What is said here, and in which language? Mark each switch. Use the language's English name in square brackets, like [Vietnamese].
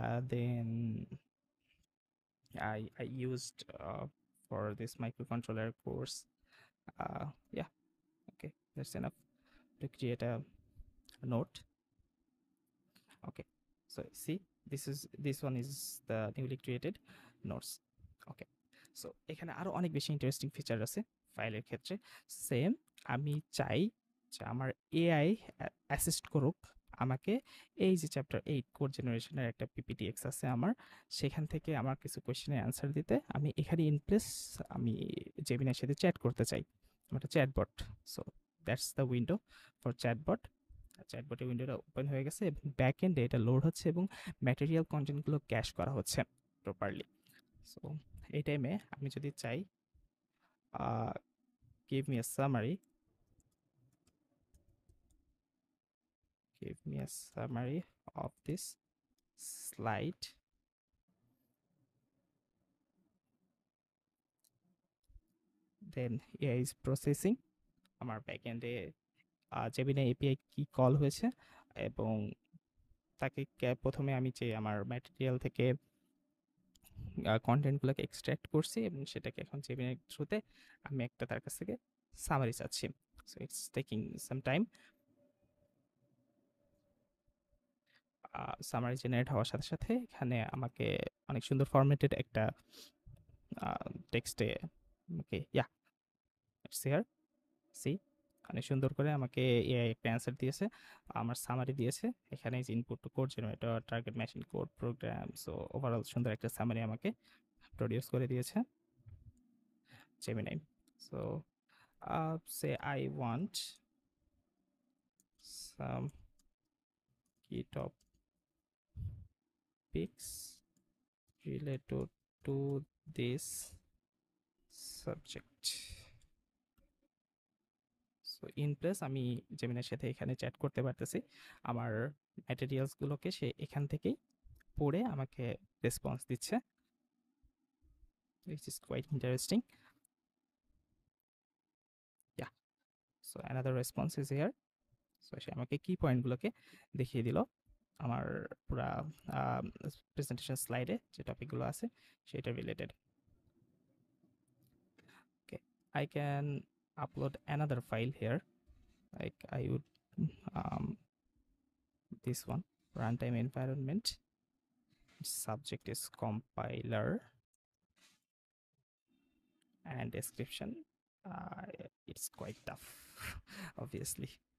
[English] Then I used for this microcontroller course. Yeah, okay, that's enough to create a note. Okay, so see, this one is the newly created notes. Okay, so [Bangla] এখানে আরো অনেক বেশি interesting feature আছে ফাইলের ক্ষেত্রে। Same, আমি চাই যে আমার এআই অ্যাসিস্ট করুক আমাকে। এই যে চ্যাপ্টার 8 কোড জেনারেশনের একটা পিপিটিএক্স আছে আমার, সেখান থেকে আমার কিছু কোয়েশ্চেনের অ্যান্সার দিতে আমি এখানে ইনপ্লেস আমি জেমিনার সাথে চ্যাট করতে চাই। আমার একটা chatbot, [English] So that's the window for chatbot. [Bangla] চ্যাটবটের উইন্ডোটা open হয়ে গেছে এবং ব্যাক এন্ডে এটা লোড হচ্ছে এবং ম্যাটেরিয়াল কন্টেন্টগুলো ক্যাশ করা হচ্ছে প্রপারলি। সো এই টাইমে আমি যদি চাই [English] give me a summary, give me a summary of this slide, then AI is processing। [Bangla] আমার ব্যাকএন্ডে জেমিনা এপিআই কি কল হয়েছে এবং তাকে প্রথমে আমি যে আমার ম্যাটেরিয়াল থেকে কন্টেন্টগুলোকে এক্সট্র্যাক্ট করছি এবং সেটাকে এখন জেমিনার থ্রুতে আমি একটা তার কাছ থেকে সামারি চাচ্ছি। [English] So it's taking some time. [Bangla] Summary generate হওয়ার সাথে সাথে এখানে আমাকে অনেক সুন্দর ফরম্যাটেড একটা টেক্সটে আমাকে [English] it's here, see, [Bangla] অনেক সুন্দর করে আমাকে এআই একটা অ্যান্সার দিয়েছে, আমার সামারি দিয়েছে। এখানে যে input two code generator, target machine code, programme, so overall সুন্দর একটা সামারি আমাকে প্রডিউস করে দিয়েছে Gemini. [English] So say I want some key topics related to this subject. [Bangla] So in place আমি জেমিনার সাথে এখানে চ্যাট করতে পারতেছি। আমার ম্যাটেরিয়ালসগুলোকে সে এখান থেকেই পড়ে আমাকে রেসপন্স দিচ্ছে, [English] which is quite interesting. Yeah, so another response is here. [Bangla] So সে আমাকে কি পয়েন্টগুলোকে দেখিয়ে দিল আমার পুরা প্রেজেন্টেশন স্লাইডে যে টপিকগুলো আছে সেটা related. [English] Okay, I can upload another file here, like I would um, this one, runtime environment, subject is compiler, and description it's quite tough obviously.